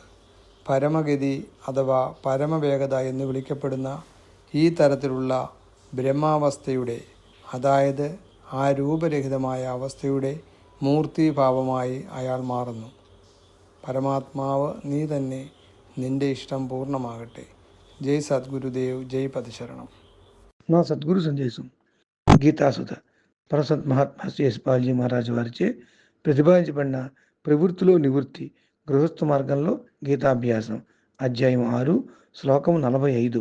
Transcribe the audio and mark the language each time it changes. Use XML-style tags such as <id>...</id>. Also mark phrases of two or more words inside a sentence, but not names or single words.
<ml>പരമഗതി അഥവാ പരമവേഗത എന്ന് വിളിക്കപ്പെടുന്ന ഈ തരത്തിലുള്ള ബ്രഹ്മാവസ്ഥയുടെ, അതായത് ആ രൂപരഹിതമായ അവസ്ഥയുടെ മൂർത്തിഭാവമായി അയാൾ മാറുന്നു. പരമാത്മാവ് നീ തന്നെ, നിന്റെ</ml> <te>ఇష్టం పూర్ణమాగట్టే. జై సద్గురుదేవ్, జై పదశరణం. నా సద్గురు సందేశం గీతాసుధ పరసత్ మహాత్మా శ్రీ యశ్పాల్జీ మహారాజు వారిచే ప్రతిపాదించబడిన ప్రవృత్తిలో నివృత్తి గృహస్థ మార్గంలో గీతాభ్యాసం అధ్యాయం 6 శ్లోకం 45.</te>